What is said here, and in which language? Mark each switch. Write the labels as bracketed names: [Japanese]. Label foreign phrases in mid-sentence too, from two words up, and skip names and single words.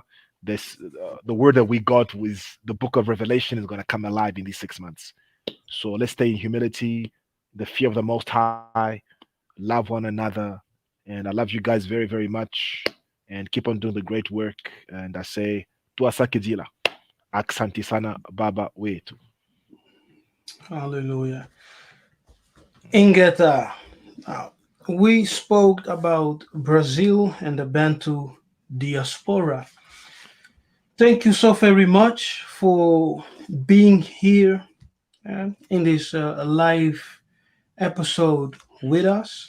[English] The word that we got was the book of Revelation is going to come alive in these 6 months. So let's stay in humility, the fear of the Most High, love one another, and I love you guys very, very much. And keep on doing the great work. And I say, [Swahili] tuasakizila, aksanti sana baba wetu. [English] Hallelujah. Ingeta. Now, we spoke about Brazil and the Bantu diaspora. Thank you so very much for being here in this live episode with us.